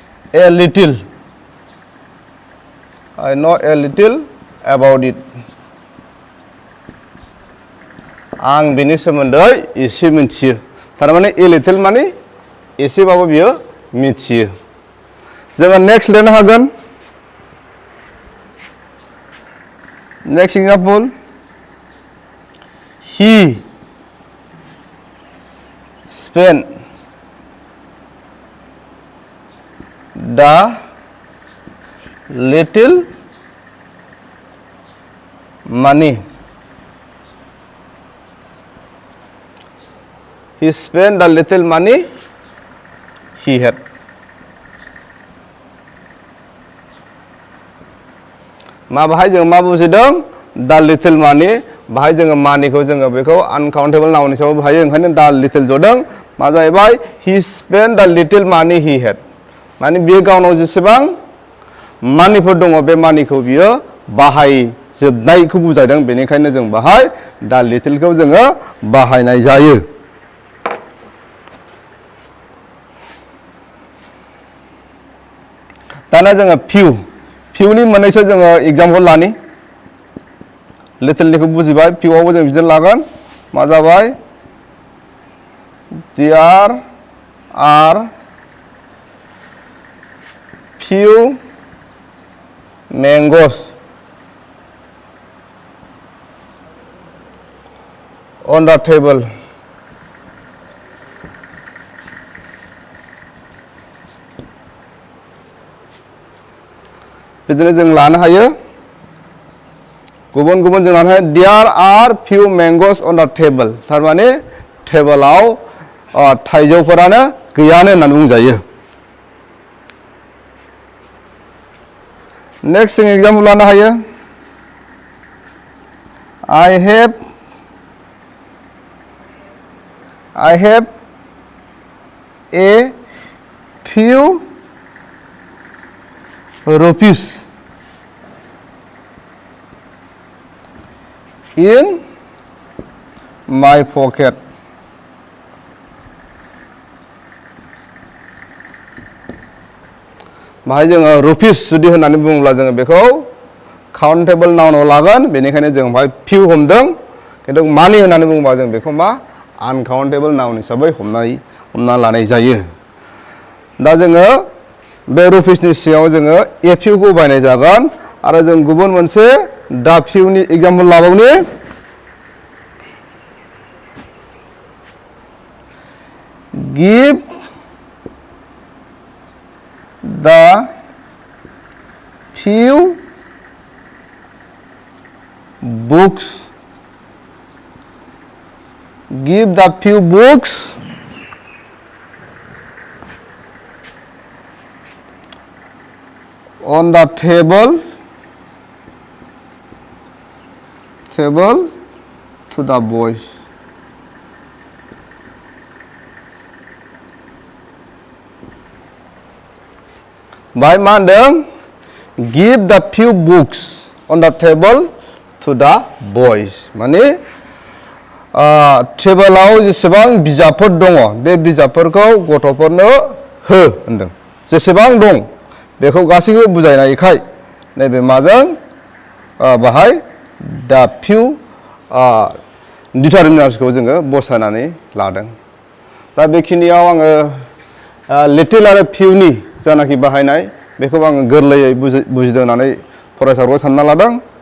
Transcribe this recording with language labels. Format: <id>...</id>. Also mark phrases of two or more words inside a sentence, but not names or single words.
<en>a little. I know a little about it.</en> <brx>आं बिनि सोमोन्दै एसे मिथियो थारमाने</brx> <en>a little</en> <brx>माने एसेबाबो बियो मिथियो जोङो नेक्स्ट लिरनो हागोन</brx> <en>next example he spent the little money. He spent the little money he had.</en> <brx>मा बाहाय जों मा बुजिदों</brx> <en>the little money</en> <brx>बाहाय जोङो मानिखौ जोङो बेखौ</brx> <en>uncountable noun</en> <brx>हिसाबै बाहायो ओंखायनो</brx> <en>the little</en> <brx>जदों मा जाहैबाय</brx> <en>he spent the little money he had</en> <brx>माने बियो गावनाव जेसेबां मानिफोर दङ बे मानिखौ बियो बाहायजोबनायखौ बुजायदों बेनिखायनो जों बाहाय</brx> <en>the little</en> <brx>खौ जोङो बाहायनाय जायो दाना जोङो फिउनि मोननैसो जोङो एग्जांपल लानि लिटलनिखौ बुजिबाय फिउआवबो जों बिदिनो लागोन मा जाबाय</brx> <en>there are few mangoes on the table</en> <brx>बिदिनो जों लानो हायो गुबुन गुबुन जों लानो हायो</brx> <en>there are few mangoes on the table</en> <brx>थारमाने टेबोलाव थाइजौफोरानो गैयानो होननानै बुंजायो नेक्स्ट जों एग्जांपल लानो हायो</brx> <en>I have a few rupees in my pocket</en> <brx>बाहाय जोङो रुपिस जुदि होननानै बुङोब्ला जोङो बेखौ</brx> <en>countable nounआव</en> <brx>लागोन बेनिखायनो जों बाहाय फिउ हमदों खिन्थु मानि होननानै बुङोबा जों बेखौ मा</brx> <en>uncountable noun</en> <brx>हिसाबै हमना लानाय जायो दा जोङो बे रुपिसनि सिङाव जोङो ए फिउखौ बाहायनाय जागोन आरो जों गुबुन मोनसे दा फिउनि एग्जांपल लाबावनि</brx> <en>गिभ the few books on the table to the boys</en> <brx>बाय मा होनदों</brx> <en>give the few books on the table to the boys माने</en> <brx>टेबोलाव जेसेबां बिजाबफोर दङ बे बिजाबफोरखौ गथ'फोरनो हो होनदों जेसेबां दं बेखौ गासैखौबो बुजायनायखाय नैबे माजों बाहाय</brx> <en>the few</en> <brx>डिटारमिनार्सखौ जोङो बसायनानै लादों दा बेखिनियाव आङो लिटिल आरो फिउनि जानाखि बाहायनाय बेखौ आङो गोरलैयै बुजिदों होननानै फरायसाफोरखौ सानना लादों</brx>